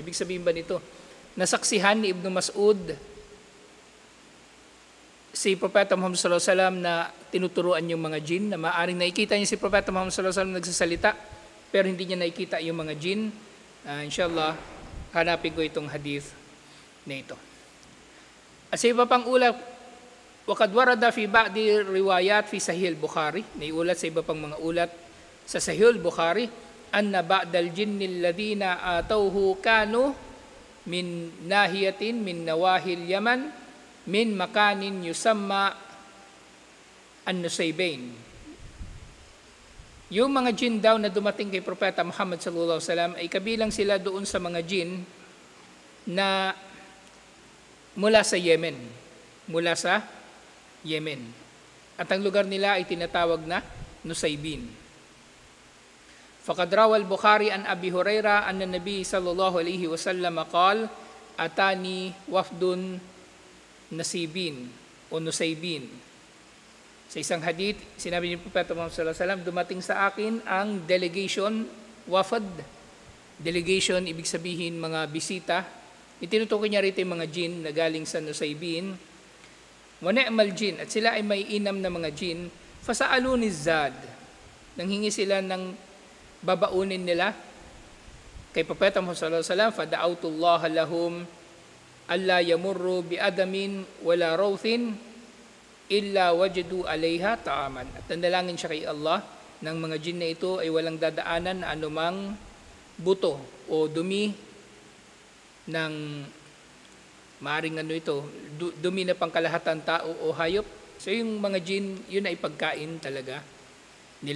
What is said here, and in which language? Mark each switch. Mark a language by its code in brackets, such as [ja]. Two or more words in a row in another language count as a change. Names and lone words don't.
[tl] Ibig sabihin ba nito nasaksihan ni Ibn Mas'ud si Propeta Muhammad [ar] صلى الله عليه وسلم [tl] na tinuturuan yung mga jin, na maaring nakikita niya si Propeta Muhammad [ar] صلى الله عليه وسلم [tl] nagsasalita pero hindi niya nakikita yung mga jin? Inshallah hanapin ko itong hadith na ito. At sa iba pang ulat, [ar] وقد ورد في بعض روايات في صحيح البخاري, [tl] naiulat sa iba pang mga ulat sa Sahih al-Bukhari, [ar] أن بعض الجن الذين أتوه كانوا من ناحية من نواحي اليمن من مكان يسمى النصيبين. [tl] Yung mga jin daw na dumating kay Propeta Muhammad [ar] صلى الله عليه وسلم [tl] ay kabilang sila doon sa mga jin na mula sa Yemen. Mula sa Yemen. At ang lugar nila ay tinatawag na Nusaybin. [ar] فقد روى البخاري عن أبي هريرة أن النبي صلى الله عليه وسلم قال أتاني وفد نصيبين أو نصيبين. [tl] Sa isang hadith, sinabi ni Propeta Muhammad [ar] صلى الله عليه وسلم, [tl] dumating sa akin ang delegation, wafad. Delegation, ibig sabihin mga bisita. Itinutukoy niya rito yung mga jin na galing sa Nusaybin. [ar] ونعم الجن, [tl] at sila ay may inam na mga jin. [ar] فسألوني الزاد. [tl] Nanghingi sila ng babaunin nila kay Propeta Muhammad [ar] صلى الله عليه وسلم فدعوت الله لهم ألا يمروا بعظم ولا روثة إلا وجدوا عليها طعاما. [tl] At nandalangin siya kay Allah ng mga jin na ito ay walang dadaanan na anumang buto o dumi ng maaring dumi na pangkalahatan tao o hayop. So yung mga jin, yun ay pagkain talaga nila.